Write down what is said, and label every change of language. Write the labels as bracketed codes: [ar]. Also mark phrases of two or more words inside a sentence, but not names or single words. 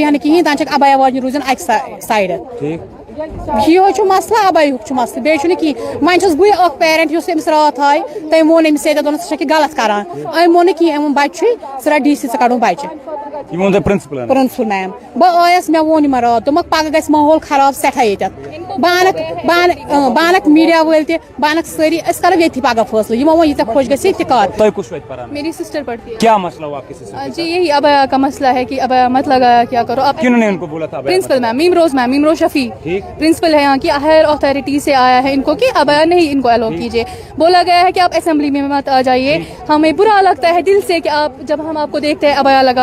[ks] بیٚہنہٕ کِہیٖنۍ دپان چھکھ ابیا واجنہِ روٗزِن اکہِ سایڈٕ یِہوے چھُ مسلہٕ ابایہُک چھُ مسلہٕ بیٚیہِ چھُنہٕ کِہیٖنۍ وۄنۍ چھُس بٕے اکھ پیرنٹ یُس أمِس راتھ آیہِ تٔمۍ ووٚن أمِس ییٚتٮ۪تھ دوٚپنس ژٕ چھکھ یہِ غلط کران أمۍ ووٚن نہٕ کِہیٖنۍ أمۍ ووٚن بچہِ چھُے ژٕ رٹ ڈی سی ژٕ کڑُن بچہِ [en] principal ma'am [ks] بہٕ ٲیس مےٚ ووٚن یِمن راتھ دوٚپمکھ پگہہ گژھِ ماحول خراب سٮ۪ٹھاہ ییٚتٮ۪تھ بہٕ انکھ میٖڈیا وٲلۍ تہِ بہٕ انکھ سٲری أسۍ کرو ییٚتھی پگہہ فٲصلہٕ یِمو ووٚن ییٖژاہ خۄش گژھِ تہِ کر [ur] میری سسٹر پڑھتی ہے کیا مسئلہ ہوا آپ کی سسٹر کے جی یہی ابیا کا مسئلہ ہے کہ ابیا مت لگایا کیا کرو اب کنہوں نے ان کو بولا تھا [en] principal ma'am ma'am [ur] روز شفیع پرنسپل ہے یہاں کی [en] higher authority [ur] سے آیا ہے ان کو کہ ابیا نہیں ان کو الاؤ کیجیے بولا گیا ہے کہ آپ اسمبلی میں مت آ جائیے ہمیں برا لگتا ہے دل سے کہ آپ جب ہم آپ کو دیکھتے ہیں ابیا لگا